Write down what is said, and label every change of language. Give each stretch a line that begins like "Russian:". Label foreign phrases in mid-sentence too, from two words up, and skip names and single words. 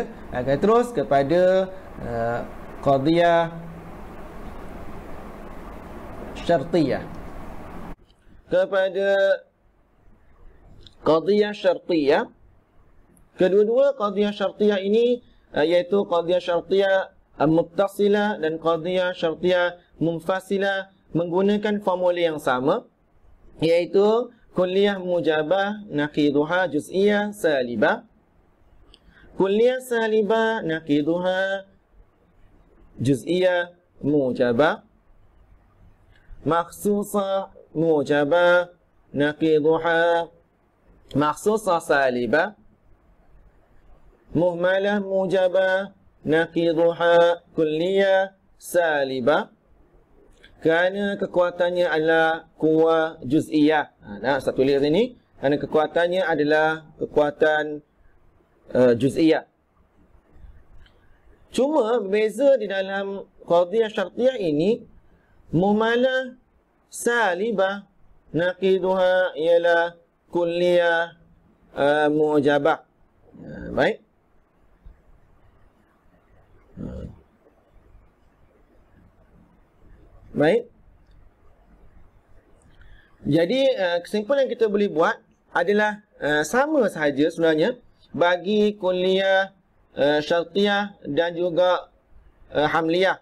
Malay: Akan terus kepada
Arabic: قضية شرطية.
Malay: Kepada
Arabic: قضية شرطية,
Malay: kedua-dua
Arabic: قضية شرطية
Malay: ini iaitu
Arabic: قضية شرطية متصلة
Malay: dan
Arabic: قضية شرطية منفصلة
Malay: menggunakan formula yang sama, iaitu
Arabic: كلية موجبة نقيضها جزئية سالبة. كلية سالبة نقيضها جزئية موجبة. مخصوصة موجبة نقيضها مخصوصة سالبة. مهملة موجبة نقيضها كلية سالبة.
Malay: Kerana kekuatannya adalah
Arabic: قوة جزئية.
Malay: Saya tulis sini. Kerana kekuatannya adalah kekuatan juz'iyah. Cuma berbeza di dalam
Arabic: قضية شرطية
Malay: ini,
Arabic: مهملة سالبة نقيضها
Malay: ialah
Arabic: كلية موجبة.
Malay: Baik. Baik. Jadi kesimpulan yang kita boleh buat adalah sama sahaja sebenarnya bagi
Arabic: كلية شرطية
Malay: dan juga hamliyah.